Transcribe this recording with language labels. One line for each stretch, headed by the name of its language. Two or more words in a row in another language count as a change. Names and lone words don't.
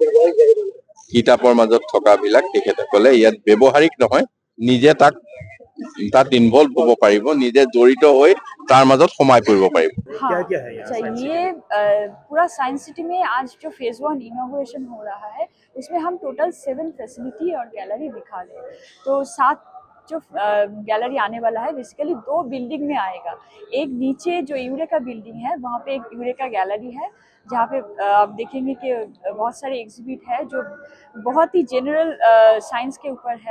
Assamese: কিতাপৰ মাজত থকাবিলাক তেখেতসকলে ইয়াত ব্যৱহাৰিক নহয়, নিজে তাক তাত ইনভলভ হ'ব পাৰিব, নিজে জড়িত হৈ তাৰ মাজত সোমাই পৰিব পাৰিব।
Hindi: हाँ, अच्छा ये पूरा साइंस सिटी में आज जो
English: phase 1 inauguration
Hindi: हो रहा है उसमें हम
English: total 7 facility
Hindi: और गैलरी दिखा रहे हैं। तो 7 जो गैलरी आने वाला है
English: basically 2 building
Hindi: में आएगा। एक नीचे जो यूरेका बिल्डिंग है वहाँ पे एक यूरेका गैलरी है जहाँ पे आप देखेंगे कि बहुत सारे एग्जिबिट है जो बहुत ही
English: general science
Hindi: के ऊपर है।